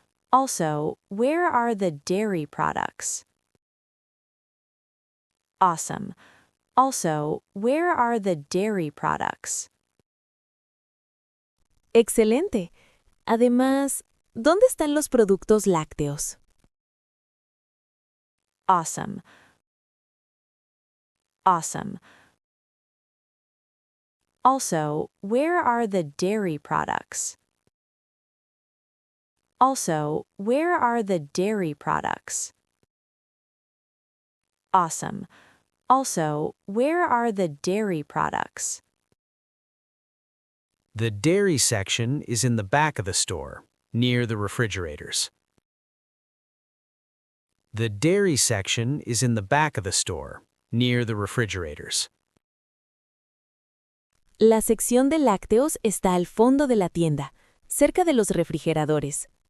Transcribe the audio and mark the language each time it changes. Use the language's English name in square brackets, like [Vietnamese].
[English] Also, where are the dairy products? Awesome. Also, where are the dairy products? [Spanish] Excelente. Además, ¿dónde están los productos lácteos? [English] Awesome. Awesome. Also, where are the dairy products? Also, where are the dairy products? Awesome. Also, where are the dairy products? The dairy section is in the back of the store, near the refrigerators. The dairy section is in the back of the store, near the refrigerators. [Spanish] La sección de lácteos está al fondo de la tienda, cerca de los refrigeradores.